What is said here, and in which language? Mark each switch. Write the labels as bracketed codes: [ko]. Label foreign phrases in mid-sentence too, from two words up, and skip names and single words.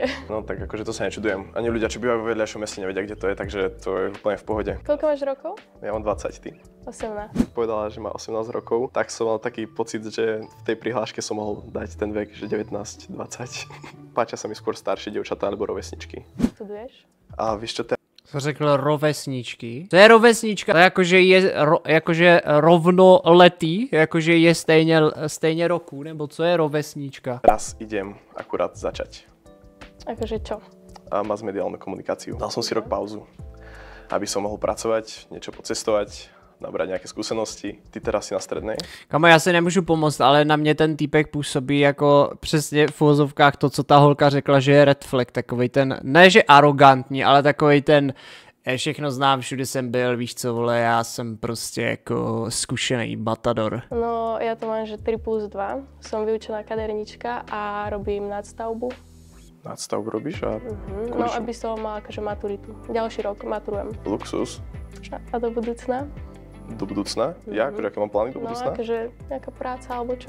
[sk] No tak akože to sa nečudujem. Ani ľudia, čo bývajú vo vedľajšom meste, nevedia, kde to je, takže to je úplne v pohode. Koľko máš rokov? Ja mám 20, ty. 18. Povedala, že má 18 rokov, tak som mal taký pocit, že v tej prihláške som mohol dať ten vek, že 19, 20. Páčia sa mi skôr staršie dievčatá alebo rovesničky. Studuješ? [cs] A víš čo, Co řekl rovesničky? To je rovesnička, to jakože je jakože rovnoletý, jakože je stejně roku, nebo co je rovesnička? [sk] teraz idem akurát začať. Akože čo? A má mediálnu komunikáciu. Dal som si rok pauzu, aby som mohol pracovať, niečo pocestovať, nabrať nejaké skúsenosti. Ty teraz si na strednej? [cs] Kamo, já si nemůžu pomoct, ale na mě ten týpek působí jako přesně v uvozovkách to, co ta holka řekla, že je [en] red flag, [cs] takovej ten, ne že arrogantní, ale takovej ten, všechno znám, všude jsem byl, víš co, vole, já jsem prostě jako zkušený matador. [sk] No, ja to mám, že 3+2. Som vyučená kadernička a robím nadstavbu. Nadstavbu robíš a No, aby som mala akože maturitu. Ďalší rok maturujem. luxus A do budúcna? do budúcna? Ja, akože aké mám plány do No, budúcna? akože nejaká práca alebo čo?